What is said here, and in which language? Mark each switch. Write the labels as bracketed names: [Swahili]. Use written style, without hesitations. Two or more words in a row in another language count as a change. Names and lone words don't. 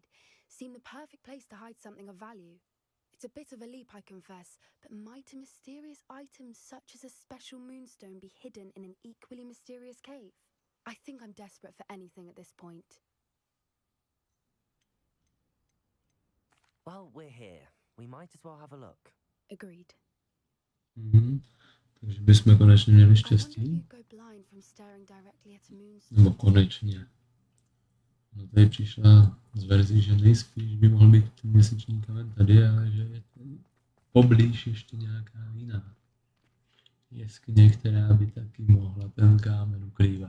[English] Seemed the perfect place to hide something of value. It's a bit of a leap, I confess, but might a mysterious item such as a special moonstone be hidden in an equally mysterious cave? I think I'm desperate for anything at this point. Well, we're here. We might as well have a look. Agreed. [Czech] Takže bychom konečně měli štěstí. Nebo konečně. No tady přišla z verzí, že nejspíš by mohl být ten měsíční kamen tady, ale že je poblíž ještě nějaká jiná jeskyně, která by taky mohla ten kámen ukrývat.